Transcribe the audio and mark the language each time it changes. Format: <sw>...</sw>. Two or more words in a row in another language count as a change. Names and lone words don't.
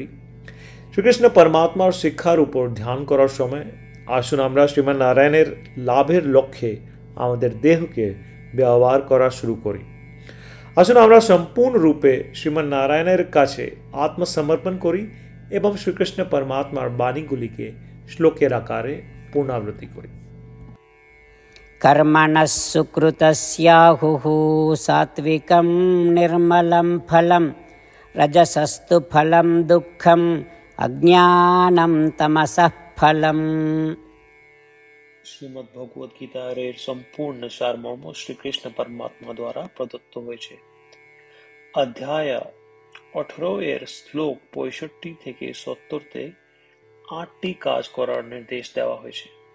<bn>শ্রীকৃষ্ণ পরমাত্মার শিক্ষার উপর ধ্যান করার সময় আসুন আমরা শ্রীমান নারায়ণের লাভের লক্ষ্যে আমাদের দেহকে ব্যবহার করা শুরু করি। আসুন আমরা সম্পূর্ণ রূপে শ্রীমান নারায়ণের কাছে আত্মসমর্পণ করি এবং শ্রীকৃষ্ণ পরমাত্মার বাণীগুলিকে শ্লোকের আকারে পুনরাবৃত্তি করি।</bn> <sa>कर्मणः सुकृतस्याहुः सात्विकं निर्मलं फलं रजसस्तु फलं दुःखम् अज्ञानं तमसः फलम्।</sa> <bn>শ্রীমদ্ ভগবদ গীতার এর সম্পূর্ণ সারমর্ম শ্রীকৃষ্ণ পরমাত্মা দ্বারা প্রদত্ত হয়েছে। অধ্যায় 18 এর শ্লোক 65 থেকে 70-তে 8টি কাজ করার নির্দেশ দেওয়া হয়েছে।</bn>